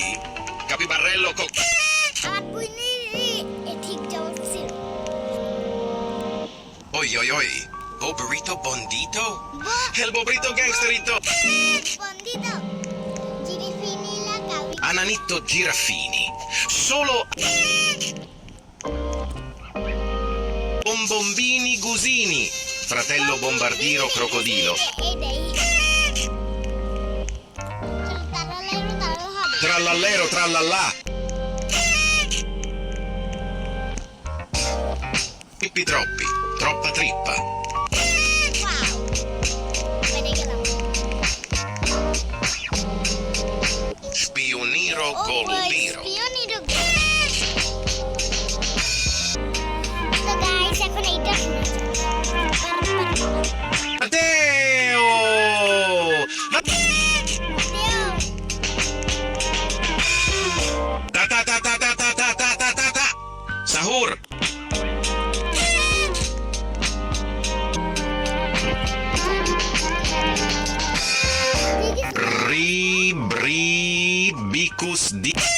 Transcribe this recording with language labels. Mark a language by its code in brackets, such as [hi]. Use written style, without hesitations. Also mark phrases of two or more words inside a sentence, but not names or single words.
[it] Capibarello Oi oi oi. Bobrito bondito? El bobrito gangsterito. Ananitto giraffini. Solo bombombini gusini. Fratello bombardiro crocodilo. Trallallero trallallà. Pippi troppi, troppa trippa. Spioniro golubiro. [bn] তো গাইস এখন এইটা [it] Matteo! Ta ta ta ta ta ta ta ta ta ta ta. Sahur. Bicus di.